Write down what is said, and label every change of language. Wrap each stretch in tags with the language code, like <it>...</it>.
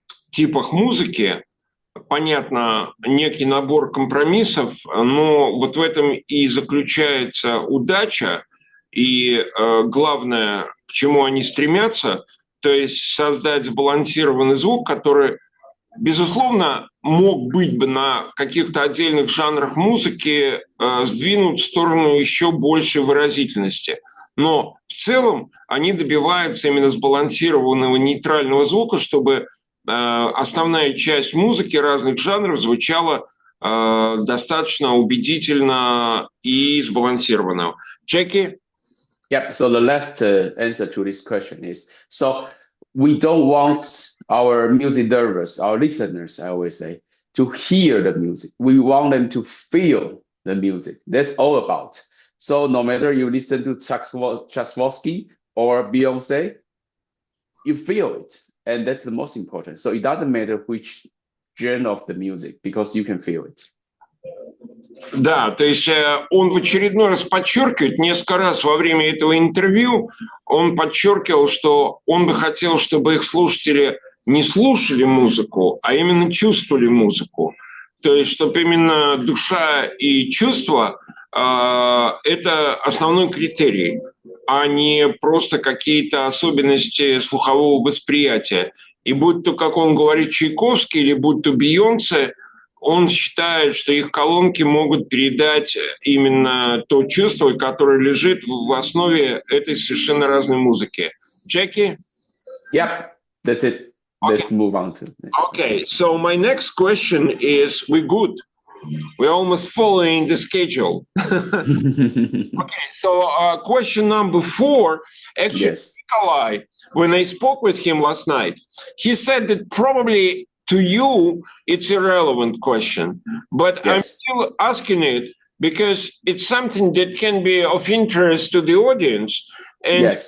<ru>типах музыки, понятно, некий набор компромиссов, но вот в этом и заключается удача, и главное, к чему они стремятся, то есть создать сбалансированный звук, который, безусловно, мог быть бы на каких-то отдельных жанрах музыки сдвинут в сторону еще большей выразительности. Но в целом они добиваются именно сбалансированного нейтрального звука, чтобы основная часть музыки разных жанров звучала достаточно убедительно и сбалансированно.</ru> <en>Jacky? Yeah, so the last answer to this question is, so we don't want our music lovers, our listeners, I always say, to hear the music. We want them to feel the music. That's all about. So no matter you listen to Tchaikovsky or Beyonce, you feel it. And that's the most important. So it doesn't matter which genre of the music, because you can feel it.</en> <ru>Да, то есть он в очередной раз подчеркивает, несколько раз во время этого интервью, он подчеркивал, что он бы хотел, чтобы их слушатели не слушали музыку, а именно чувствовали музыку. То есть, чтобы именно душа и чувства это основной критерий, а не просто какие-то особенности слухового восприятия. И будь то, как он говорит, Чайковский, или будь то Бейонсе, он считает, что их колонки могут передать именно то чувство, которое лежит в основе этой совершенно разной музыки.</ru> <en>Jacky? Yep, that's it. Let's move on to this. Okay, so my next question is, we're good. We're almost following the schedule. Okay, so question number 4, actually, yes. Nikolai, when I spoke with him last night, he said that probably to you, it's a relevant question, but yes. I'm still asking it because it's something that can be of interest to the audience. And yes.</en>